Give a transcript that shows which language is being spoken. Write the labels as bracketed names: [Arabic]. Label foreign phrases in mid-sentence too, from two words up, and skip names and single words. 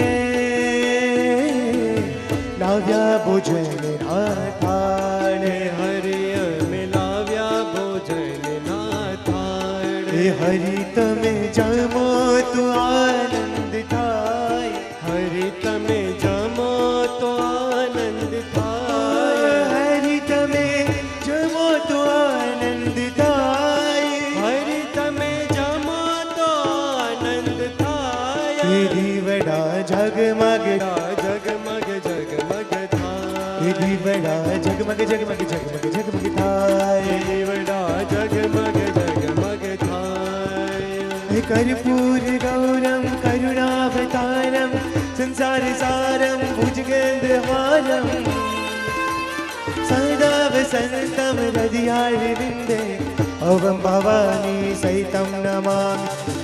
[Gujarati] લાવ્યા ભોજન ના થાળે, હરિ અમે લાવ્યા ભોજન ના થાળે, હરિ તમે જમો તો આનંદ થાય, હરિ તમે જમો તો આનંદ થાય, હરિ તમે જમો તો આનંદ થાય, હરિ તમે જમો તો આનંદ થાય, दीवड़ा જગમગ જગમગ જગમગ થાય, દીવડા જગમગ જગમગ જગમગ જગમગ થાય, દીવડા જગમગ જગમગ થાય, [Sanskrit] कर्पूर गौरम करुणावतारम संसार सारम भुजगेन्द्रहारम सदा वसन्तं हृदयारविन्दे अवं भवानी सहितं नमामि.